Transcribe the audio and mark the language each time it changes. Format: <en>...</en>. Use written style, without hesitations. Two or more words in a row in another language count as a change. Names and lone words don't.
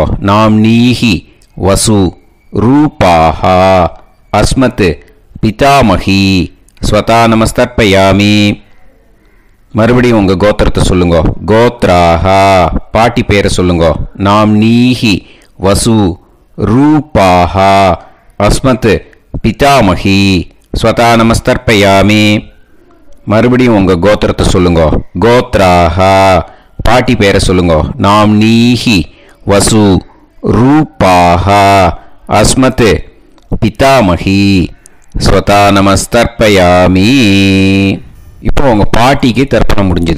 <sa>नाम् नीहि वसु रूपाः अस्मत् पितामही स्वधा नमस्तर्पयामि.</sa> <ta>மறுபடியும் உங்கள் கோத்திரத்தை சொல்லுங்க. கோத்ராஹா பாட்டி பேரை சொல்லுங்க.</ta> <sa>नाम् नीहि वसु रूपाः अस्मत् पितामही स्वता नमस्तर्पयामि.</sa> <ta>மறுபடியும் உங்க கோத்திரத்தை சொல்லுங்க. கோத்ராஹ பாட்டி பேரை சொல்லுங்க.</ta> <sa>नाम्नीहि वसु रूपाः अस्मत् पितामही स्वधा नमस्तर्पयामि.</sa> <ta>இப்போ உங்க பாட்டிக்கு தர்ப்பணம் முடிஞ்சது.</ta>